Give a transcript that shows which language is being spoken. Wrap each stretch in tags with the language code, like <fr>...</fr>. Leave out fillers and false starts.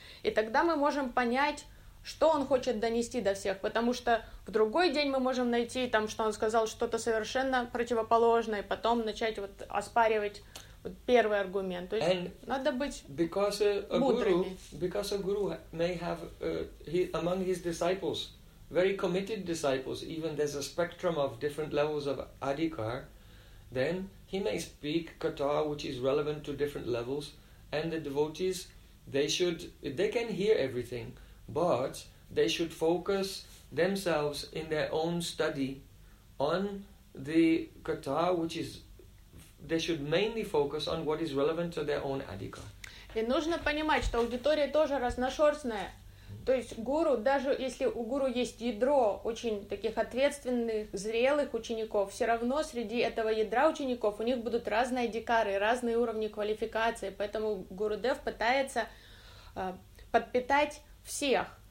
<ru>И тогда мы можем понять, что он хочет донести до всех, потому что в другой день мы можем найти там, что он сказал что-то совершенно противоположное, и потом начать вот оспаривать вот первый аргумент. То есть</ru> <en>and</en> <ru>надо быть</ru> <en>because</en> <ru>мудрыми.</ru> <en>Because a guru may have among his disciples very committed disciples, even there's a spectrum of different levels of adhikar, then he may speak katha which is relevant to different levels, and the devotees, they can hear everything, but they should focus themselves in their own study on the katha, which is, they should mainly focus on what is relevant to their own adhikar.</en> <ru>И нужно понимать, что аудитория тоже разношерстная. То есть гуру, даже если у гуру есть ядро очень таких ответственных, зрелых учеников, все равно среди этого ядра учеников у них будут разные дикары, разные уровни квалификации. Поэтому Гурудев пытается подпитать всех.</ru>